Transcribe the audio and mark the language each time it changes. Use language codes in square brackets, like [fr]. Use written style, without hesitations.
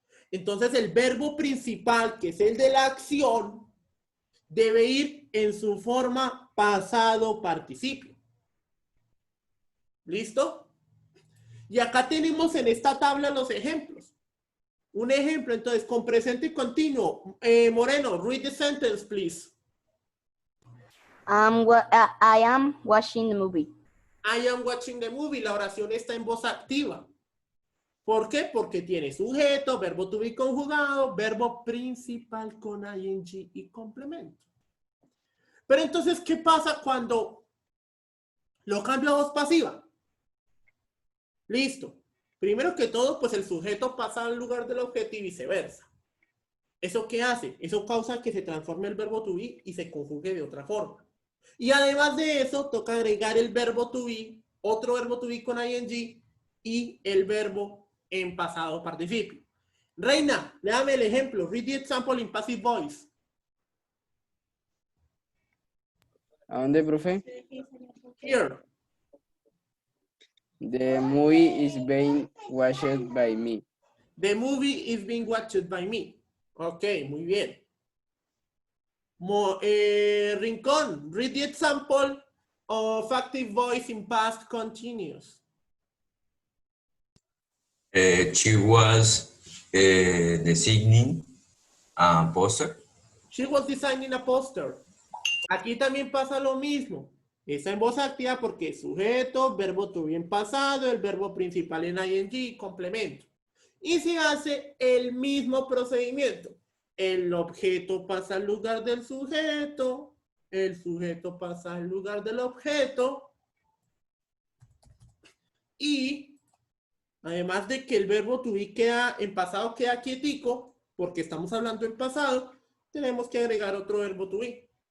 [es] Entonces, el verbo principal, que es el de la acción, debe ir en su forma pasado participio. ¿Listo? Y acá tenemos en esta tabla los ejemplos. Un ejemplo, entonces, con presente continuo. [en] Moreno, read the sentence, please. I am watching the movie. I am watching the movie. [es] La oración está en voz activa. ¿Por qué? Porque tiene sujeto, verbo to be conjugado, verbo principal con ing y complemento. Pero entonces, ¿qué pasa cuando Lo cambio a voz pasiva. Listo. Primero que todo, pues el sujeto pasa al lugar del objeto y viceversa. ¿Eso qué hace? Eso causa que se transforme el verbo to be y se conjugue de otra forma. Y además de eso, toca agregar el verbo to be, otro verbo to be con ing y el verbo en pasado participio. Reina, léame el ejemplo. [en] Read the example in passive voice. [es] ¿A dónde, profe? [en] Here. The movie is being watched by me. The movie is being watched by me. [es] Ok, muy bien. [en] Rincón, read the example of active voice in past continuous. She was designing a poster. She was designing a poster. [es] Aquí también pasa lo mismo. Está en voz activa porque sujeto, verbo to be en pasado, el verbo principal en ing, complemento. Y se hace el mismo procedimiento. El objeto pasa al lugar del sujeto, el sujeto pasa al lugar del objeto y además de que el verbo to be queda en pasado, queda quietico, porque estamos hablando en pasado, tenemos que agregar otro verbo to be.